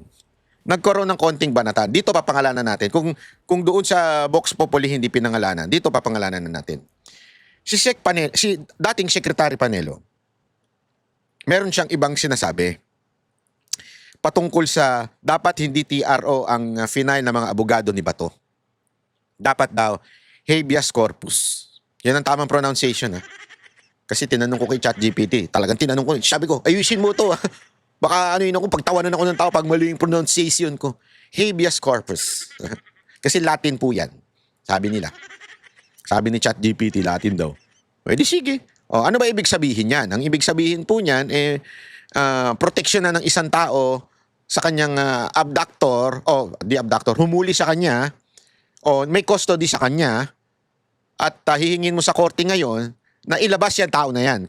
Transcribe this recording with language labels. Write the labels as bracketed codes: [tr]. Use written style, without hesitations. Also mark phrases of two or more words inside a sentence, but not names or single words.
[tl] Nagkaroon ng konting banata. Dito papangalanan natin. Kung doon sa Vox Populi hindi pinangalanan, dito papangalanan na natin. Si dating Secretary Panelo, meron siyang ibang sinasabi patungkol sa dapat hindi TRO ang final na mga abogado ni Bato. Dapat daw [la] habeas corpus. [tl] Yan ang tamang pronunciation, ha. Kasi tinanong ko kay ChatGPT. Talagang tinanong ko. Sabi ko, ayusin mo to, ha. Baka pagtawanan ako ng tao pag mali yung pronunciation ko. [la] Habeas corpus. [tl] Kasi Latin po yan. Sabi nila. Sabi ni ChatGPT, Latin daw. Pwede sige. O, ano ba ibig sabihin yan? Ang ibig sabihin po niyan, proteksyon na ng isang tao sa kanyang abductor, humuli sa kanya, o may custody sa kanya, at hihingin mo sa korte ngayon na ilabas yan tao na yan.